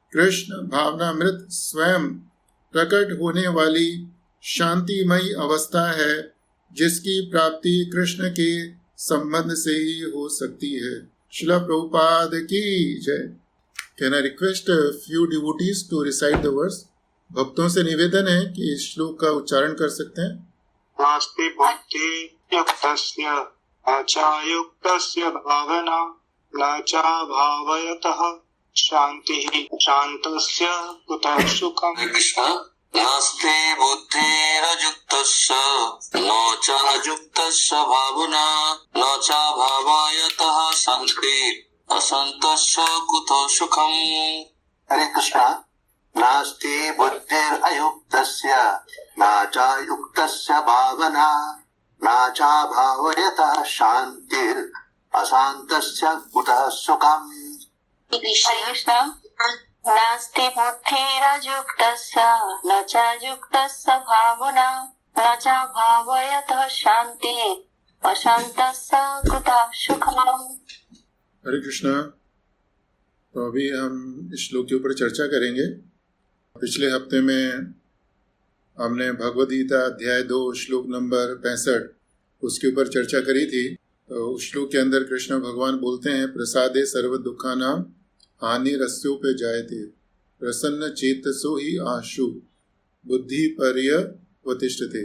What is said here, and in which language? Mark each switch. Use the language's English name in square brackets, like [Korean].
[Hindi] कृष्ण भावनामृत स्वयं प्रकट होने वाली शांतिमयी अवस्था है, जिसकी प्राप्ति कृष्ण के संबंध से ही हो सकती है। श्रील प्रभुपाद की जय। [English] Can I request few devotees to recite the verse? [Hindi] भक्तों से निवेदन है कि इस श्लोक का उच्चारण कर सकते हैं। [Sanskrit] नास्ति भक्ति युक्तस्य अचायुक्तस्य भावना न च भावयतः शांतिः शान्तस्य कुतः सुखम्। कृष्ण, नास्ति बुद्धिरयुक्तस्य न च अयुक्तस्य भावना न च भावयतः शान्तिः अशान्तस्य कुतः सुखम्। [Hindi] हरे कृष्ण। [Sanskrit] नास्ति बुद्धिरयुक्तस्य न च युक्तस्य भावना न च भावयतः शान्तिः अशान्तस्य कुतः सुखम्। कृष्ण, नास्ति बुद्धिरयुक्तस्य न च युक्तस्य भावना न च भावयतः शान्तिः अशान्तस्य कुतः सुखम्। [Hindi] हरे कृष्णा। तो अभी हम इस श्लोक के ऊपर चर्चा करेंगे। पिछले हफ्ते में हमने भगवद गीता अध्याय 2 श्लोक नंबर 65 उसके ऊपर चर्चा करी थी। तो उस श्लोक के अंदर कृष्ण भगवान बोलते हैं, [Sanskrit] प्रसादे सर्व दुखानां हानिरस्योपे जायते प्रसन्न चेतसो ही आशु बुद्धि पर्यवतिष्ठते।